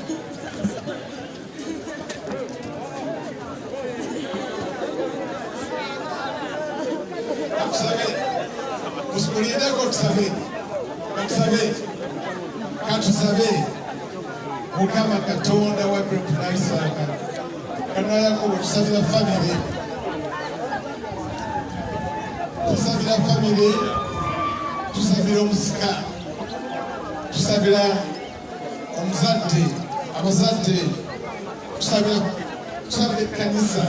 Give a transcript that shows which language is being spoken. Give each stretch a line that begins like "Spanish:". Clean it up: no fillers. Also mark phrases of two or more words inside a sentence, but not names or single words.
Ganda: Muliendeko katusabe Mukama Katonda wa Abrahamu na Isaka kana Yakobo, tusabira family, tusabira omusika, tusabira omuzadde, abazadde, tusabira ekkanisa.